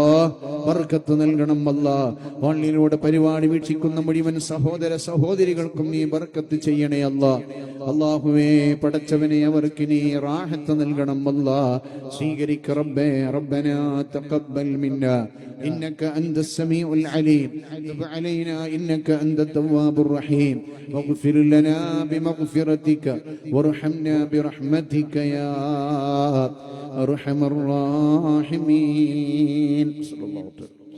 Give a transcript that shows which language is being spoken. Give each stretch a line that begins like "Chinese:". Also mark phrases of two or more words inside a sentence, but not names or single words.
Malayalam: ബർക്കത്ത് നൽകണം അല്ലാ. ഓൺലൈനിലൂടെ പരിപാടി വീക്ഷിക്കുന്ന മുഴുവൻ സഹോദര സഹോദരികൾക്കും നീ ബർക്കത്ത് ചെയ്യണേ അല്ലാ. അല്ലാഹുവേ പടച്ചവനെ അവർക്ക് നീ റാഹത്ത് നൽകണം അല്ലാ. സ്വീകരിക്ക റബ്ബേ.
Arabic: ربنا تقبل منا إنك أنت السميع العليم تب علينا إنك أنت التواب الرحيم واغفر لنا بمغفرتك وارحمنا برحمتك يا أرحم الراحمين. صلى الله عليه وسلم.